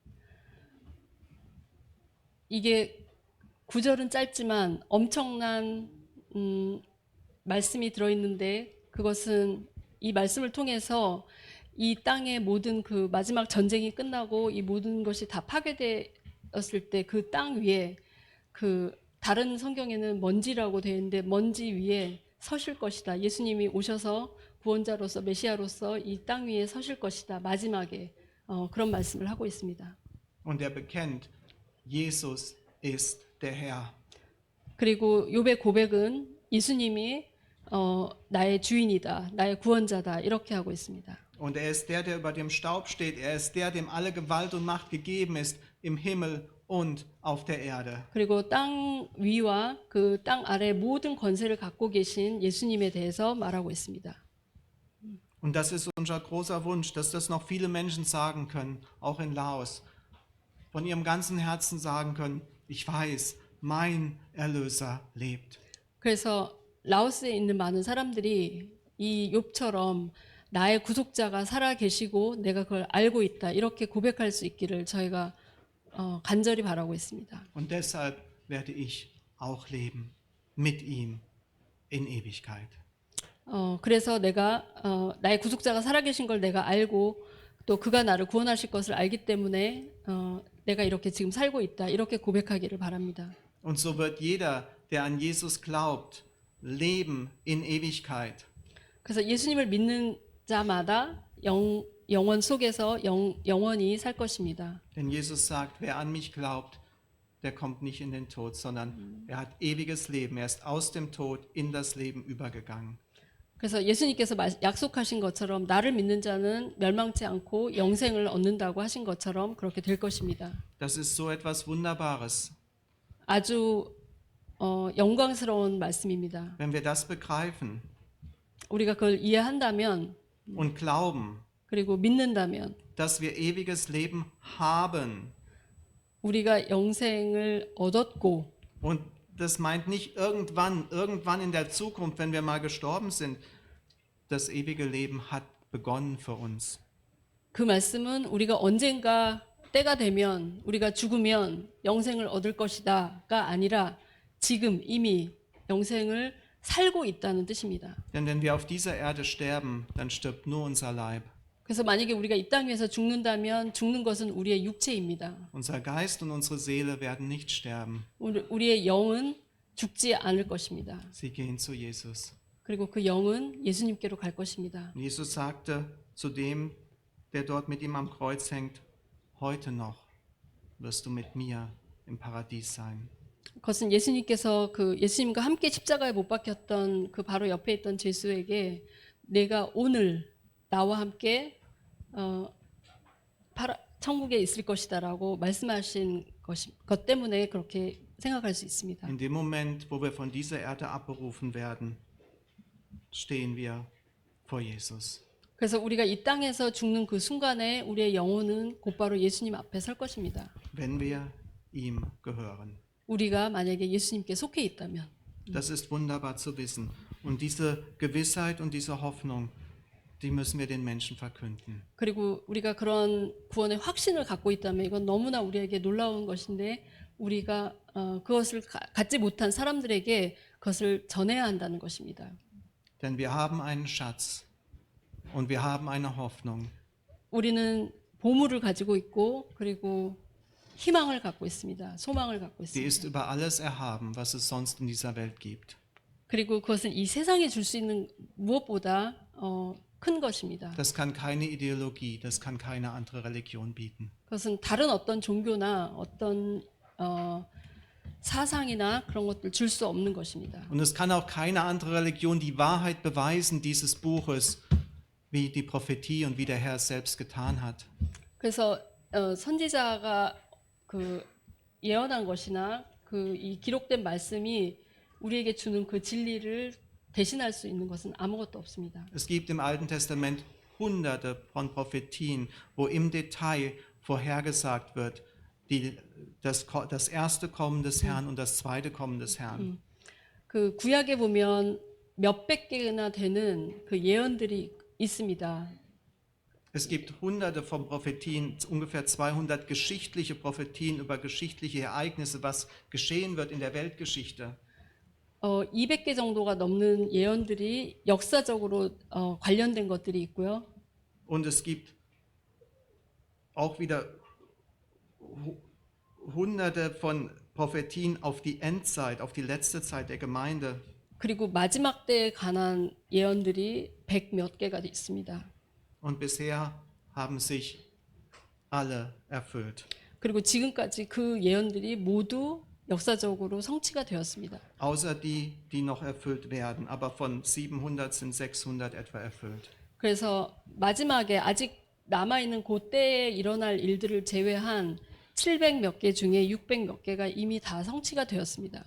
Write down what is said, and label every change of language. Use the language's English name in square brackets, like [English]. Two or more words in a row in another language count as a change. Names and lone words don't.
[Korean] 이게 구절은 짧지만 엄청난 말씀이 들어있는데 그것은 이 말씀을 통해서 이 땅의 모든 그 마지막 전쟁이 끝나고 이 모든 것이 다 파괴되었을 때 그 땅 위에 그 다른 성경에는 먼지라고 되어 있는데 먼지 위에 서실 것이다. 예수님이 오셔서 구원자로서 메시아로서 이 땅 위에 서실 것이다. 마지막에 그런 말씀을 하고 있습니다. [German] Und er bekennt, Jesus ist der Herr. [Korean] 그리고 욥의 고백은 예수님이 나의 주인이다, 나의 구원자다 이렇게 하고 있습니다. [German] Und er ist der über dem Staub steht. Er ist der, dem alle Gewalt und Macht gegeben ist, im Himmel und auf der Erde. [Korean] 그리고 땅 위와 그 땅 아래 모든 권세를 갖고 계신 예수님에 대해서 말하고 있습니다. [German] Und das ist unser großer Wunsch, dass das noch viele Menschen sagen können, auch in Laos, von ihrem ganzen Herzen sagen können, ich weiß, mein Erlöser lebt. [Korean] 그래서 라오스에 있는 많은 사람들이 이 욥처럼 나의 구속자가 살아 계시고 내가 그걸 알고 있다. 이렇게 고백할 수 있기를 저희가 간절히 바라고 있습니다. [German] Und deshalb werde ich auch leben mit ihm in Ewigkeit. [Korean] 그래서 내가 나의 구속자가 살아계신 걸 내가 알고 또 그가 나를 구원하실 것을 알기 때문에 내가 이렇게 지금 살고 있다. 이렇게 고백하기를 바랍니다. [German] Und so wird jeder, der an Jesus glaubt, leben in Ewigkeit. [Korean] 그래서 예수님을 믿는 자마다 영원 속에서 영원히 살 것입니다. [German] Denn Jesus sagt, wer an mich glaubt, der kommt nicht in den Tod, sondern er hat ewiges Leben. Er ist aus dem Tod in das Leben übergegangen. [Korean] 그래서 예수님께서 약속하신 것처럼 나를 믿는 자는 멸망치 않고 영생을 얻는다고 하신 것처럼 그렇게 될 것입니다. [German] Das ist so etwas Wunderbares. [Korean] 아주 영광스러운 말씀입니다. [German] Wenn wir das begreifen [Korean] 우리가 그걸 이해한다면 [German] und glauben, [Korean] 그리고 믿는다면 [German] dass wir ewiges Leben haben. [Korean] 우리가 영생을 얻었고 [German] Und das meint nicht irgendwann in der Zukunft, wenn wir mal gestorben sind. Das ewige Leben hat begonnen für uns. [Korean] 그 말씀은 우리가 언젠가 때가 되면 우리가 죽으면 영생을 얻을 것이다가 아니라 지금 이미 영생을 살고 있다는 뜻입니다. [German] Denn wenn wir auf dieser Erde sterben, dann stirbt nur unser Leib. [Korean] 그래서 만약에 우리가 이 땅 위에서 죽는다면 죽는 것은 우리의 육체입니다. [German] Unser Geist und unsere Seele werden nicht sterben. [Korean] 우리의 영은 죽지 않을 것입니다. [German] Sie gehen zu Jesus. [Korean] 그리고 그 영은 예수님께로 갈 것입니다. [German] Jesus sagte zu dem, der dort mit ihm am Kreuz hängt, heute noch wirst du mit mir im Paradies sein. [Korean] 그것은 예수님께서 그 예수님과 함께 십자가에 못 박혔던 그 바로 옆에 있던 죄수에게 내가 오늘 나와 함께 천국에 있을 것이다라고 말씀하신 것 때문에 그렇게 생각할 수 있습니다. [German] In dem Moment, wo wir von dieser Erde abberufen werden, stehen wir vor Jesus. [Korean] 그래서 우리가 이 땅에서 죽는 그 순간에 우리의 영혼은 곧바로 예수님 앞에 설 것입니다. [German] Wenn wir ihm gehören. [Korean] 우리가 만약에 예수님께 속해 있다면. [German] Das ist wunderbar zu wissen. Und diese Gewissheit und diese Hoffnung, die müssen wir den Menschen verkünden. [Korean] 그리고 우리가 그런 구원의 확신을 갖고 있다면 이건 너무나 우리에게 놀라운 것인데 우리가 그것을 갖지 못한 사람들에게 그것을 전해야 한다는 것입니다. [German] Denn wir haben einen Schatz und wir haben eine Hoffnung. [Korean] 우리는 보물을 가지고 있고 그리고 희망을 갖고 있습니다. 소망을 갖고 [German] Die ist [Korean] 있습니다. [German] über alles erhaben, was es sonst in dieser Welt gibt. [Korean] 그리고 그것은 이 세상에 줄 수 있는 무엇보다 큰 것입니다. [German] Das kann keine Ideologie, das kann keine andere Religion bieten. [Korean] 그것은 다른 어떤 종교나 어떤 사상이나 그런 것들 줄 수 없는 것입니다. [German] Und es kann auch keine andere Religion die Wahrheit beweisen dieses Buches, wie die Prophetie und wie der Herr es selbst getan hat. [Korean] 그래서 선지자가 그 예언한 것이나 그 이 기록된 말씀이 우리에게 주는 그 진리를 대신할 수 있는 것은 아무것도 없습니다. [German] Es gibt im Alten Testament hunderte von Prophetien, wo im Detail vorhergesagt wird, das erste Kommen des Herrn und das zweite Kommen des Herrn. [Korean] 그 구약에 보면 몇백 개나 되는 그 예언들이 있습니다. [German] Es gibt hunderte von Prophetien, ungefähr 200 geschichtliche Prophetien über geschichtliche Ereignisse, was geschehen wird in der Weltgeschichte. [Korean] 200개 정도가 넘는 예언들이 역사적으로 관련된 것들이 있고요. [German] Und es gibt auch wieder hunderte von Prophetien auf die Endzeit, auf die letzte Zeit der Gemeinde. [Korean] 그리고 마지막 때에 관한 예언들이 100몇 개가 있습니다. [German] Und bisher haben sich alle erfüllt. [Korean] 그리고 지금까지 그 예언들이 모두 역사적으로 성취가 되었습니다. [German] Außer die noch erfüllt werden. Aber von 700 sind 600 etwa erfüllt. [Korean] 그래서 마지막에 아직 남아있는 그때에 일어날 일들을 제외한 700 몇 개 중에 600 몇 개가 이미 다 성취가 되었습니다.